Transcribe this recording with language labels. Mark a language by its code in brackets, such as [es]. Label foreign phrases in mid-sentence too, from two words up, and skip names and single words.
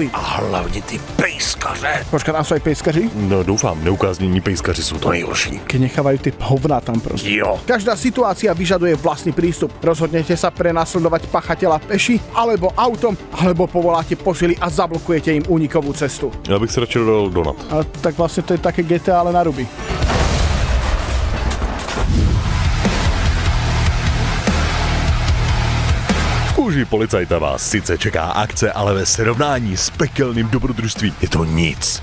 [cs] A hlavně ty pejskaře. [sk] Počkaj, tam sú aj pejskaři? [cs] No doufám, neukáznění pejskaři jsou to nejhorší. [sk] Keď nechávajú tie hovná tam proste. [cs] Jo. [sk] Každá situácia vyžaduje vlastný prístup. Rozhodnete sa prenasledovať pachateľa peši, alebo autom, alebo povoláte posily a zablokujete im únikovú cestu. [cs] Já bych se radši dal donat. [sk] A tak vlastne to je také GTA, ale na ruby. [cs] Kůži policajta vás sice čeká akce, ale ve srovnání s pekelným dobrodružstvím je to nic.